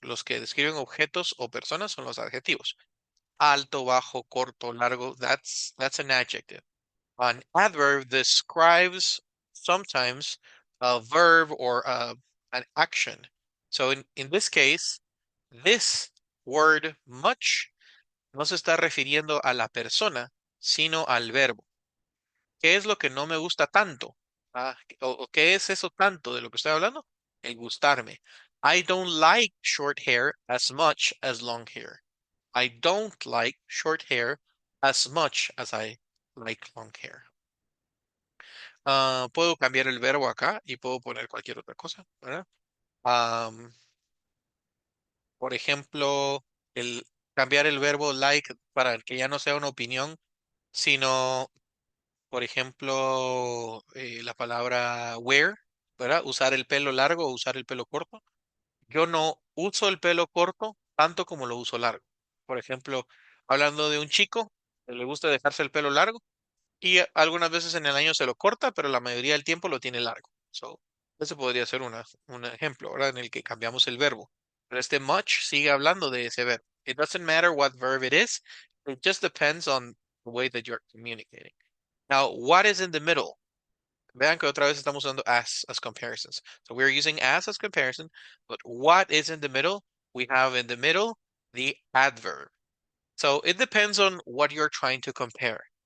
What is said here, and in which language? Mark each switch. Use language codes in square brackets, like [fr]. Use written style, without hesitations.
[es] Los que describen objetos o personas son los adjetivos. Alto, bajo, corto, largo, [en] that's an adjective. An adverb describes sometimes a verb or an action. So in this case, this word much [es] no se está refiriendo a la persona, sino al verbo. ¿Qué es lo que no me gusta tanto? O ¿qué es eso tanto de lo que estoy hablando? El gustarme. [en] I don't like short hair as much as long hair. I don't like short hair as much as I like long hair. [es] Puedo cambiar el verbo acá y puedo poner cualquier otra cosa, ¿verdad? Por ejemplo, cambiar el verbo like para que ya no sea una opinión, sino, por ejemplo, la palabra wear, ¿verdad? Usar el pelo largo o usar el pelo corto. Yo no uso el pelo corto tanto como lo uso largo. Por ejemplo, hablando de un chico que le gusta dejarse el pelo largo y algunas veces en el año se lo corta, pero la mayoría del tiempo lo tiene largo. So, ese podría ser un ejemplo, ¿verdad? En el que cambiamos el verbo. Pero este much sigue hablando de ese verbo. [en] It doesn't matter what verb it is. It just depends on the way that you're communicating. Now, what is in the middle? [es] Vean que otra vez estamos usando [en] as comparisons. So we're using as comparison, but what is in the middle? We have in the middle the adverb. So it depends on what you're trying to compare.